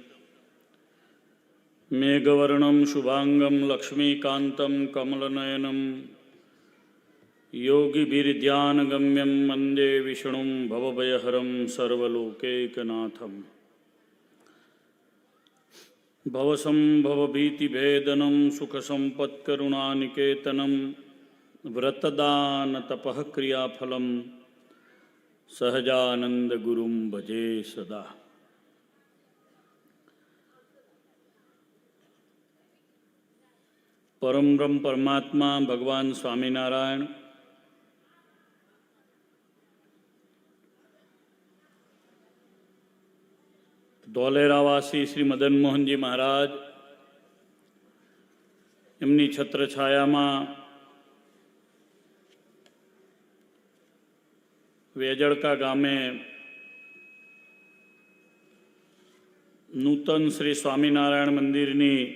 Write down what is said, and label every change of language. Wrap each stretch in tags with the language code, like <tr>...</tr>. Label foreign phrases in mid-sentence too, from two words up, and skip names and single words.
<sa>मेघवर्णं शुभांगं लक्ष्मीकान्तं कमलनयनं योगिभिर्ध्यानगम्यं वन्दे विष्णुं भवभयहरं सर्वलोकैकनाथम् भवसंभवभीतिभेदनं सुखसम्पत्करुणानिकेतनं व्रतदानतपः क्रियाफलं सहजानन्दगुरुं भजे सदा।</sa> <gu>परम ब्रह्म परमात्मा भगवान स्वामीनारायण ધોલેરાવાસી શ્રી મદન મોહનજી મહારાજ એમની છત્રછાયામાં વેજળકા ગામે નૂતન શ્રી સ્વામિનારાયણ મંદિરની</gu>